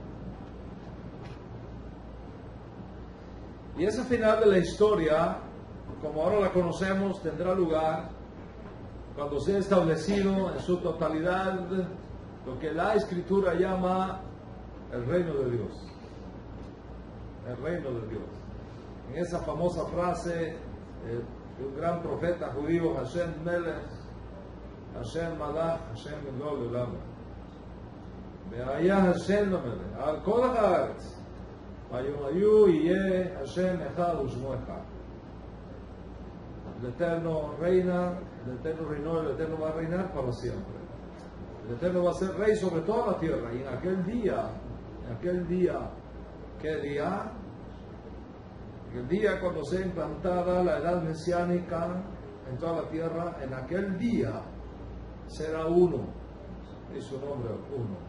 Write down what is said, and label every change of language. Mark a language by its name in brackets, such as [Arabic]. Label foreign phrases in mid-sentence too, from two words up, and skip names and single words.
[Spanish] Y ese final de la historia, como ahora la conocemos, tendrá lugar cuando sea establecido en su totalidad lo que la Escritura llama el reino de Dios. El reino de Dios. En esa famosa frase de un gran profeta judío, [Hebrew] השם מלך, השם מלך, השם ימלוך לעולם. והיה השם למלך על כל הארץ, ויאמרו יהיה השם אחד ושמו אחד. [Spanish] El Eterno reina, el Eterno reinó, el Eterno va a reinar para siempre. El Eterno va a ser rey sobre toda la tierra. Y en aquel día, ¿qué día? El día cuando sea implantada la edad mesiánica en toda la tierra, en aquel día será uno, y su nombre uno.